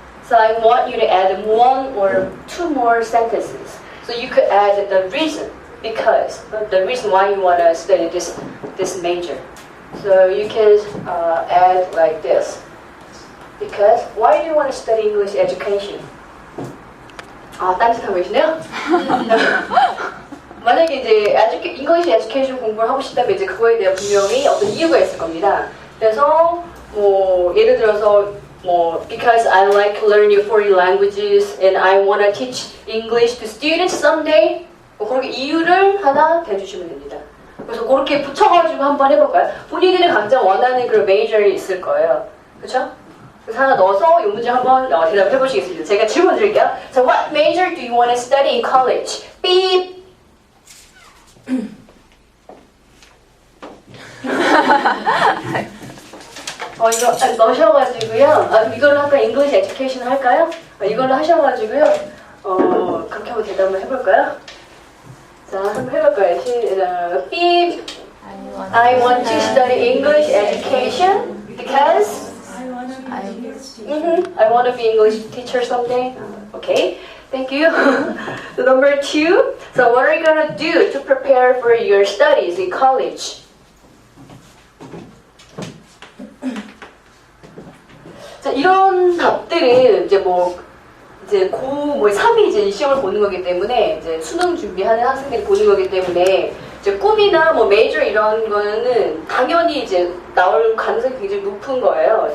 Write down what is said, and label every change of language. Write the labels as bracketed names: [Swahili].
[English] So I want you to add 1 or 2 more sentences. So you could add the reason, because the reason why you want to study this major. So you can add like this. Because why do you want to study English education? [Korean] 딴짓하고 계시네요? 만약에 이제 English education 공부를 하고 싶다면 이제 그거에 대한 분명히 어떤 이유가 있을 겁니다. 그래서 뭐 예를 들어서 [English] because I like learning foreign languages and I want to teach English to students someday. [Korean] 그렇게 이유를 하나 대주시면 됩니다. 그래서 그렇게 붙여가지고 한번 해볼까요? 본인들이 각자 원하는 그런 메이저이 있을 거예요. 그렇죠? 그래서 하나 넣어서 이 문제 한번 대답해 보시겠습니다. 제가 질문 드릴게요. [English] So what major do you want to study in college? Beep. [Korean] 이거 넣으셔가지고요. 이걸로 아까 English Education 할까요? 이걸로 하셔가지고요. 그렇게 한번 대답을 해볼까요? 자, 한번 해볼까요? 시작. 삐. [English] I want I want to study English education because I want to be English teacher someday. Okay, thank you. So number 2. So what are you gonna do to prepare for your studies in college? [Korean] 자, 이런 답들은 이제 이제 고 3이 이제 이 시험을 보는 거기 때문에 이제 수능 준비하는 학생들이 보는 거기 때문에 이제 꿈이나 메이저 이런 거는 당연히 이제 나올 가능성이 굉장히 높은 거예요.